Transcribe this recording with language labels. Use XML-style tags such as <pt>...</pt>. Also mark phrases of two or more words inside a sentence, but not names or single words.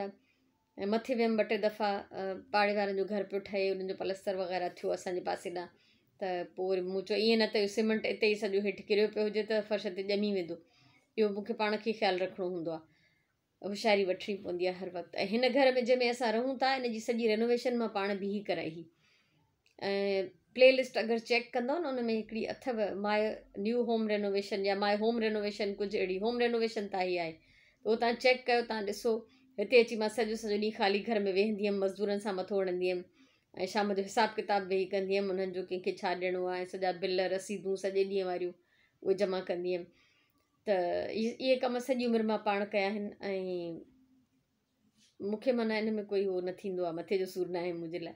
<sd>ऐं मथे वियमि 2-3 दफ़ा, पाड़े वारनि जो घर पियो ठहे, उन्हनि जो पलस्तर वग़ैरह थियो असांजे पासे ॾांहुं, त पोइ वरी मूं चयो ईअं न त इहो सीमेंट हिते ई सॼो हेठि किरियो पियो हुजे त फर्श ते ॼमी वेंदो, इहो मूंखे पाण खे ख़्यालु रखिणो हूंदो आहे, होशियारी वठणी पवंदी आहे हर वक़्तु। ऐं हिन घर में जंहिंमें असां रहूं था, इन जी सॼी रेनोवेशन मां पाण बीही कराई हुई। ऐं प्लेलिस्ट अगरि चेक कंदव न, उन में हिकिड़ी अथव</sd> <en>my new home renovation</en> <sd>या</sd> <en>my home renovation,</en> <sd>कुझु अहिड़ी</sd> <en>home renovation</en> <sd>त ई आहे, त उहो तव्हां चेक कयो, तव्हां ॾिसो। हिते अची मां सॼो ॾींहुं ख़ाली घर में वेहंदी हुअमि, मज़दूरनि सां मथो हणंदी हुअमि, ऐं शाम जो हिसाबु किताबु वेही कंदी हुअमि, उन्हनि जो कंहिंखे छा ॾियणो आहे, सॼा बिल रसीदूं सॼे ॾींहं वारियूं उहे जमा कंदी हुअमि। त इहे कम सॼी उमिरि मां पाण कया आहिनि, ऐं मूंखे माना इन में कोई उहो न थींदो आहे, मथे जो सूरु न आहे मुंहिंजे लाइ।</sd>